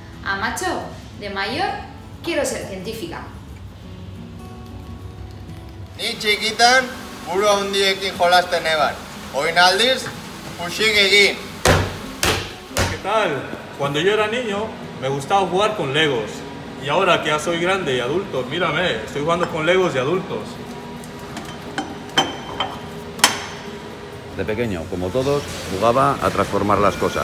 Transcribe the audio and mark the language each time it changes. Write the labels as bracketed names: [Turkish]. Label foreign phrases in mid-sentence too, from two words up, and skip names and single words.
[Spanish] macho, de mayor quiero ser científica. [Basque] Ni txikitan, buru handiekin jolasten eban. Orain aldiz, puxik egin. [Spanish] ¿Qué tal? Cuando yo era niño, me gustaba jugar con Legos. Y ahora que ya soy grande y adulto, mírame, estoy jugando con Legos de adultos. De pequeño, como todos, jugaba a transformar las cosas.